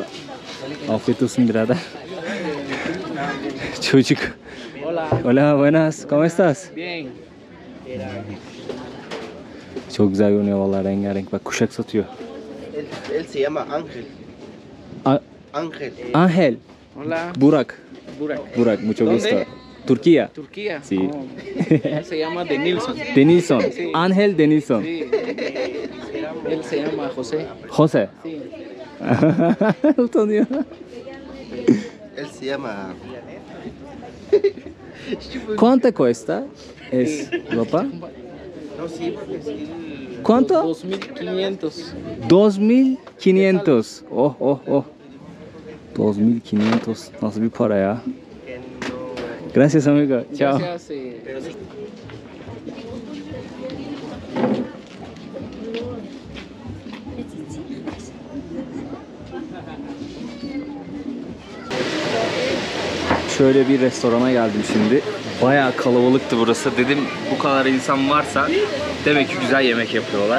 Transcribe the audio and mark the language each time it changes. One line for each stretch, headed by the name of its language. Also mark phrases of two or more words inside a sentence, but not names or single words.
Turkish: Afiyet olsun birader. Çocuk.
Spanish: Hola. Hola, buenas. ¿Cómo estás? Bien.
Turkish: Çok güzel görünüyor vallahi, rengarenk. Bak kuşak satıyor.
Spanish: Él se llama Ángel. A- Ángel. Angel. Hola. Burak. Burak. Burak, mucho ¿Dónde? gusto. Turquía. Turquía. Sí. Oh. Él se llama Denilson. Denilson. Sí. Angel Denilson. Sí. Él se llama José. Jose. Sí.
Turkish: Utanıyor.
Spanish: Él se llama. ¿Cuánto cuesta? Es ropa. No, sí, porque sí. ¿Cuánto? 2500. 2500.
Turkish: Oh oh oh. 2500. Nasıl bir para ya?
Spanish: Gracias amigo. Ciao. Gracias.
Turkish: Şöyle bir restorana geldim şimdi. Bayağı kalabalıktı burası. Dedim bu kadar insan varsa demek ki güzel yemek yapıyorlar.